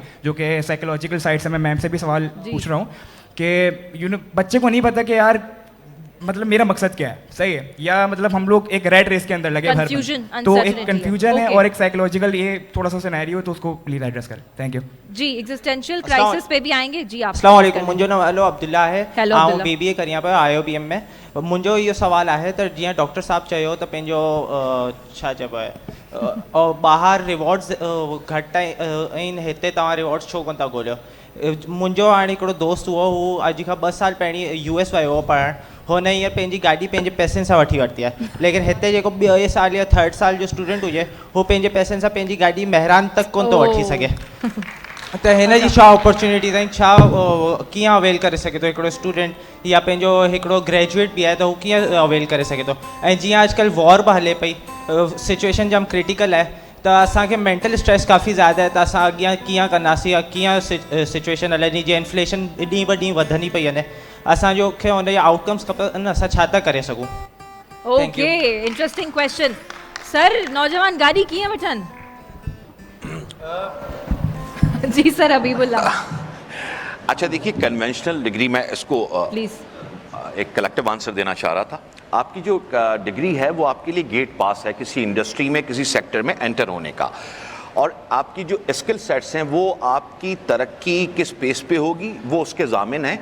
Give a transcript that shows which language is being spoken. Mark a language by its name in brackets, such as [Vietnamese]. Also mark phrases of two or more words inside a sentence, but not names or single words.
[Urdu] جو کہ [English] psychological side [Urdu] سے میں میم سے بھی سوال پوچھ رہا ہوں کہ بچے کو نہیں پتا کہ یار مطلب میرا مقصد کیا ہے، صحیح ہے? یا مطلب ہم لوگ ایک [English] red race [Urdu] کے اندر لگے بھر، تو ایک کنفیوژن ہے اور ایک سائیکولوجیکل یہ تھوڑا سا سینیریو، تو اس کو [English] please address [Urdu] کریں. [English] thank you [Urdu] जी। [English] existential crisis [Urdu] پہ بھی آئیں گے جی. आप [Sindhi] अस्सलाम वालेकुम, मुंहिंजो नाम अब्दुल्ला है, आऊं बीबीए करियां पियो IOBM में। मुंहिंजो इहो सवाल आहे त जीअं डॉक्टर साहब चयो त पंहिंजो छा चइबो आहे ॿाहिरि रिवॉर्ड्स घटि आहिनि, हिते तव्हां रिवॉर्ड्स छो कोन था ॻोल्हियो? मुंहिंजो हाणे हिकिड़ो दोस्त हुओ, हू अॼु खां 2 साल पहिरीं US वियो हो पढ़णु, हुन हींअर पंहिंजी गाॾी पंहिंजे पैसनि सां वठी वरिती आहे, लेकिन हिते जेको 2 साल या 3rd साल जो स्टूडेंट हुजे, हू पंहिंजे पैसनि सां पंहिंजी गाॾी महिरान तक कोन थो वठी सघे। त हिन जी छा अपॉर्चुनिटी अथई, छा कीअं अवेल करे सघे थो हिकिड़ो स्टूडेंट, या पंहिंजो हिकिड़ो ग्रेजुएट बि आहे त हू कीअं अवेल करे सघे थो? ऐं जीअं अॼुकल्ह वॉर बि हले पई, सिचुएशन जाम क्रिटिकल आहे, त असांखे [English] mental stress [Sindhi] काफ़ी ज़्यादा आहे, त असां अॻियां कीअं कंदासीं या कीअं सिचुएशन हलंदी? जीअं इन्फ्लेशन ॾींहुं ब ॾींहुं वधंदी पई वञे, असांजो खे हुन जा आउटकम्स खपनि, असां छा था करे सघूं? [English] OK, interesting question. [Sindhi] सर, नौजवान गाड़ी कीअं वठनि? जी सर, हबीबुल्लाह। [Urdu] اچھا دیکھیے, [English] conventional degree [Urdu] میں اس کو प्लीज ایک [English] collective answer [Urdu] دینا چاہ رہا تھا۔ آپ کی جو ڈگری ہے وہ آپ کے لیے [English] gate pass [Urdu] ہے کسی انڈسٹری میں، کسی سیکٹر میں انٹر ہونے کا، اور آپ کی جو [English] skill sets [Urdu] ہیں وہ آپ کی ترقی کس پیس پہ ہوگی وہ اس کے ضامن ہے.